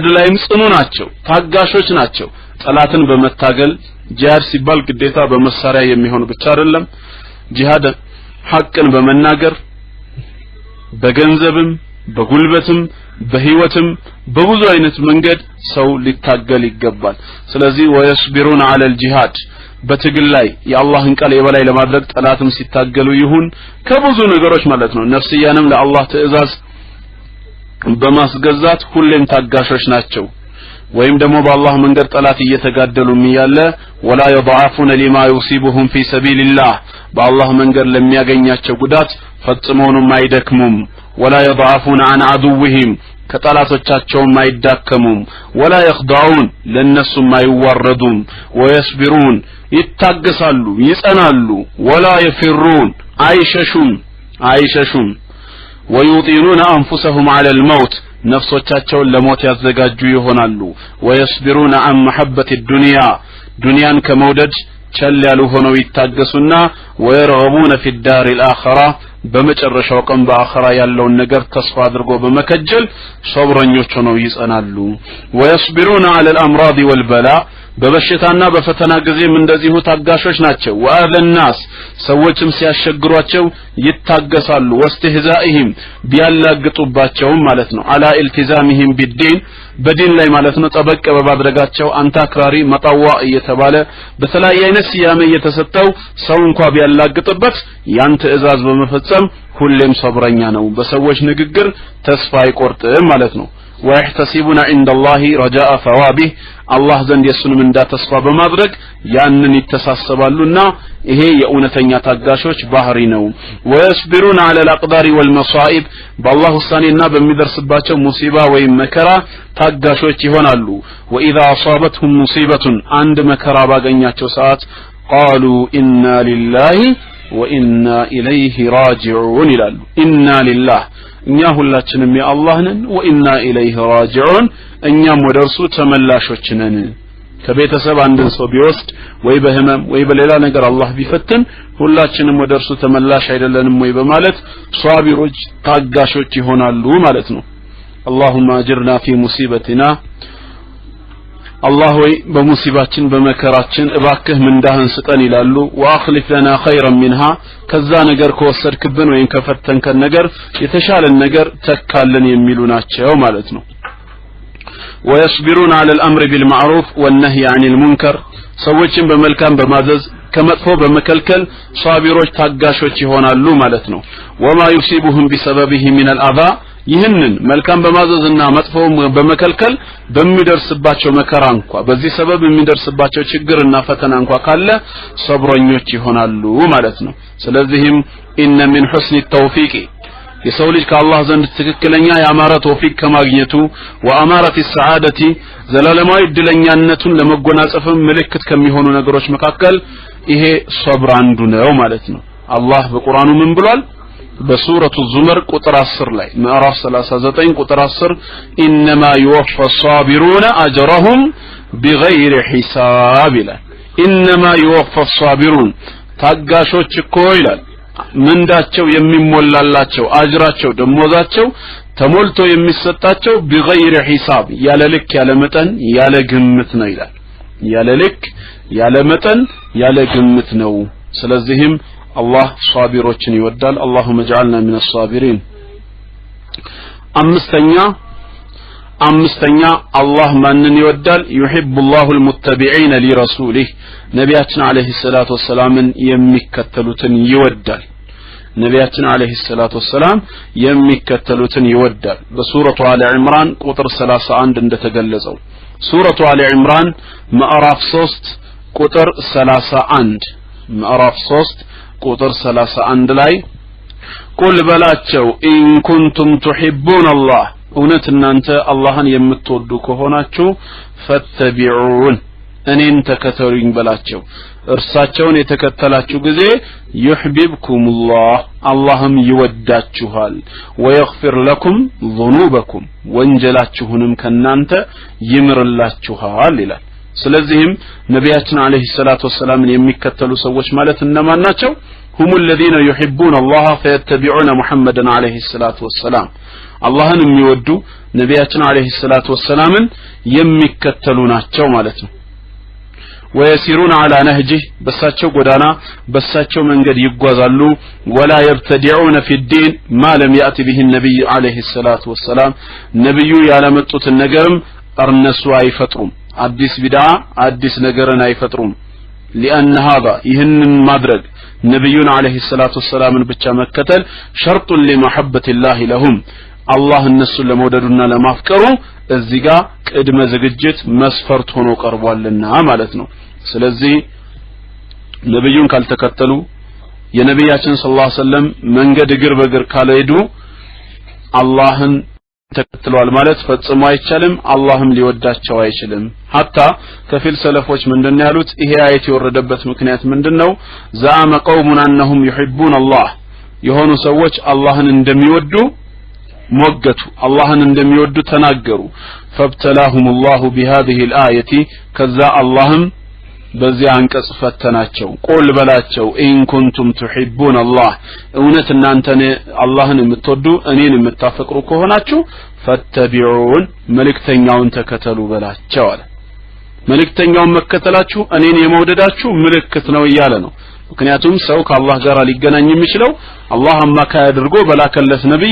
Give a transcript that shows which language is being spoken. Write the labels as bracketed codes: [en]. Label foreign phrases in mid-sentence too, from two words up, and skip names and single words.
[am] ላይም ጽኑ ናቸው ታጋሾች ናቸው። ጠላትን በመታገል ጂሃድ ሲባል ግዴታ በመሳሪያ የሚሆን ብቻ አይደለም። ጂሃድ ሐቅን በመናገር በገንዘብም በጉልበትም በህይወትም በብዙ አይነት መንገድ ሰው ሊታገል ይገባል። ስለዚህ ወይስቢሩን አለ الجهاد በትግል ላይ የአላህን ቃል የበላይ ለማድረግ ጠላትም ሲታገሉ ይሁን ከብዙ ነገሮች ማለት ነው። ነፍስያንም ለአላህ ትእዛዝ በማስገዛት ሁሌም ታጋሾች ናቸው። ወይም ደግሞ በአላህ መንገድ ጠላት እየተጋደሉ የሚያለ ወላ [ar] يضعفون لما يصيبهم في سبيل الله [am] በአላህ መንገድ ለሚያገኛቸው ጉዳት ፈጽመውንም አይደክሙም። [ar] ولا يضعفون عن عدوهم [am] ከጠላቶቻቸውም አይዳከሙም። [ar] ولا يخضعون [am] ለነሱም አይዋረዱም። [ar] ويصبرون [am] ይታገሳሉ ይጸናሉ። [ar] ولا يفرون አይሸሹም። ويطيلون أنفسهم على الموت [am] ነፍሶቻቸውን ለሞት ያዘጋጁ ይሆናሉ። [ar] ويصبرون عن محبة الدنيا [am] ዱንያን ከመውደድ ቸል ያሉ ሆነው ይታገሱና [ar] ويرغبون في الدار الآخرة [am] በመጨረሻው ቀን በአኺራ ያለውን ነገር ተስፋ አድርጎ በመከጀል ሶብረኞች ሆነው ይጸናሉ ወይስቢሩና [ar] على الامراض والبلاء [am] በበሽታና በፈተና ጊዜም እንደዚሁ ታጋሾች ናቸው ወአለናስ ሰዎችም ሲያሸግሯቸው ይታገሳሉ ወስተህዛኢህም ቢያላግጡባቸውም ማለት ነው [ar] على التزامهم بالدين [am] በዲን ላይ ማለት ነው ጠበቅ በማድረጋቸው አንተ አክራሪ መጣዋ እየተባለ በተለያየ አይነት ስያሜ እየተሰጠው ሰው እንኳን ቢያላግጥበት ያን ትእዛዝ በመፈጸም ሁሌም ሰብረኛ ነው በሰዎች ንግግር ተስፋ አይቆርጥም ማለት ነው [ar] ويحتسبون عند الله رجاء ثوابه الله [am] ዘንድ የሱንም እንዳ ተስፋ በማድረግ ያንን ይተሳሰባሉና ይሄ የኡነተኛ ታጋሾች ባህሪ ነው [ar] ويصبرون على الاقدار والمصائب [am] بالله ውሳኔና በሚደርስባቸው ሙሲባ ወይም መከራ ታጋሾች ይሆናሉ [ar] واذا اصابتهم مصيبه [am] አንድ መከራ ባገኛቸው ሰዓት [ar] قالوا إنا لله وإنا إليه راجعون [am] ይላሉ [ar] إنا لله [am] እኛ ሁላችንም የአላህ ነን [ar] وإنا إليه راجعون [am] እኛም ወደርሱ ተመላሾች ነን ከቤተሰብ አንድን ሰው ቢወስድ ወይ በህመም ወይ በሌላ ነገር አላህ ቢፈትን ሁላችንም ወደርሱ ተመላሽ አይደለንም ወይ በማለት ሷቢሮች ታጋሾች ይሆናሉ ማለት ነው [ar] اللهم اجرنا في مصيبتنا [am] الله ሆይ በሙሲባችን በመከራችን እባክህ ምንዳህን ስጠን ይላሉ [ar] واخلف لنا خيرا منها [am] ከዛ ነገር ከወሰድክብን ወይን ከፈተንከን ነገር የተሻለን ነገር ተካልን የሚሉ ናቸው ማለት ነው [ar] ويصبرون على الامر بالمعروف والنهي عن المنكر [am] ሰዎችን በመልካም በማዘዝ ከመጥፎ በመከልከል ሷቢሮች ታጋሾች ይሆናሉ ማለት ነው [ar] وما يصيبهم بسببه من الاذى [am] ይህንን መልካም በማዘዝና መጥፎ በመከልከል በሚደርስባቸው መከራ እንኳን በዚህ ሰበብ የሚደርስባቸው ችግርና ፈተና እንኳን ካለ ሰብረኞች ይሆናሉ ማለት ነው ስለዚህም [ar] إن من حسن التوفيق [am] የሰው ልጅ ከአላህ ዘንድ ትክክለኛ ያማረ ተውፊቅ ከማግኘቱ [ar] وأمارة السعادة [am] ዘላለማዊ ድለኛነቱን ለመጎናጸፍም ምልክት ከሚሆኑ ነገሮች መካከል ይሄ ሰብር አንዱ ነው ማለት ነው አላህ በቁርአኑ ምን ብሏል በሱረቱ ዙመር ቁጥር 10 ላይ ምዕራፍ 39 ቁጥር 10 [ar] انما يوفى الصابرون اجرهم بغير حساب [am] ይላል [ar] انما يوفى الصابرون [am] ታጋሾች እኮ ይላል ምንዳቸው የሚሞላላቸው አጅራቸው ደሞዛቸው ተሞልቶ የሚሰጣቸው [ar] بغير حساب [am] ያለ ልክ ያለ መጠን ያለ ግምት ነው ይላል ያለ ልክ ያለ መጠን ያለ ግምት ነው ስለዚህም الله صابروችን ይወዳል [ar] اللهم اجعلنا من الصابرين [am] አምስተኛ الله ማንን ይወዳል [ar] يحب الله المتبعين لرسوله [am] ነቢያችን [ar] عليه الصلاة والسلام [am] የሚከተሉትን ይወዳል ነቢያችን [ar] عليه الصلاة والسلام [am] የሚከተሉትን ይወዳል በሱረቱ አለ ኢምራን ቁጥር 31 እንደተገለጸው ሱረቱ አለ ኢምራን ምዕራፍ 3 ቁጥር 31 ምዕራፍ 3 ቁጥር 31 ላይ ቁል በላቸው [ar] إن كنتم تحبون الله [am] እውነት እናንተ አላህን የምትወዱ ከሆናችሁ ፈተቢዑን እኔን ተከተሉኝ በላቸው እርሳቸውን የተከተላችሁ ጊዜ ይحببكمullah አላህም ይወዳችኋል [ar] ويغفر لكم ذنوبكم [am] ወንጀላችሁንም ከናንተ ይምርላችኋል ይላል ስለዚህም ነቢያችን [ar] عليه الصلاة والسلام [am] የሚከተሉ ሰዎች ማለት እነማን ናቸው هم [ar] الذين يحبون الله فيتبعون محمدا عليه الصلاه والسلام [am] አላህን የሚወዱ ነቢያችን [ar] عليه الصلاة والسلام [am] የሚከተሉ ናቸው ማለት ነው [ar] ويسيرون على نهجه [am] በሳቸው ጎዳና በሳቸው መንገድ ይጓዛሉ [ar] ولا يبتدعون في الدين ما لم يأتي به النبي عليه الصلاه [am] والسلام ነብዩ ያለመጡትን ነገርም እርነሱ አይፈጥሩም አዲስ ቢድዓ አዲስ ነገርን አይፈጥሩም [ar] لأن هذا [am] ይህንን ማድረግ ነብዩን [ar] عليه الصلاة والسلام [am] ብቻ መከተል [ar] شرط لمحبة الله لهم [am] አላህ እነሱን ለመውደዱና ለማፍቀሩ እዚህ ጋር ቅድመ ዝግጅት መስፈርት ሆኖ ቀርቧልና ማለት ነው ስለዚህ ነብዩን ካልተከተሉ የነብያችን [ar] صلى الله عليه وسلم [am] መንገድ እግር በእግር ካልሄዱ አላህን ተከትሏል ማለት ፈጽሞ አይቻልም አላህም ሊወዳቸው አይችልም hatta ከፊል ሰለፎች ምንድነው ያሉት ይሄ አየት የወረደበት ምክንያት ምንድነው [ar] زعم قوم انهم يحبون الله [am] የሆኑ ሰዎች አላህን እንደሚወዱ ሞገቱ አላህን እንደሚወዱ ተናገሩ [ar] فابتلاهم الله بهذه الايه [am] ከዛ አላህም በዚያ አንቀጽ ፈተናቸው ቁል በላቸው [ar] إن كنتم تحبون الله [am] እውነት እናንተ አላህን የምትወዱ እኔን የምታፈቅሩ ከሆናችሁ ፈተቢዑን መልእክተኛውን ተከተሉ በላቸው አለ መልእክተኛውን መከተላችሁ እኔን የመውደዳችሁ ምልክት ነው እያለ ነው ምክንያቱም ሰው ከአላህ ጋር ሊገናኝ የሚችለው አላህ አማካይ አድርጎ በላከለት ነብይ